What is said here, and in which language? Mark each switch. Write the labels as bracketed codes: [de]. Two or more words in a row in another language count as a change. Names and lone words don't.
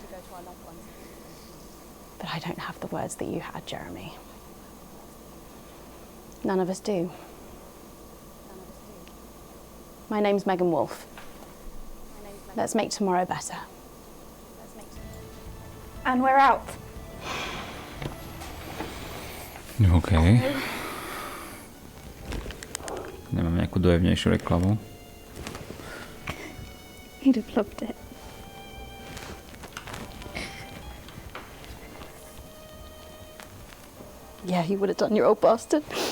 [en] But I don't have the words that you had, Jeremy. None of us do. My name's Megan Wolfe. Let's make tomorrow better. And we're out. OK. [sk] Nemám nejakú dojemnejšiu reklamu. [en] He'd have loved it. Yeah, you would have done, you old bastard.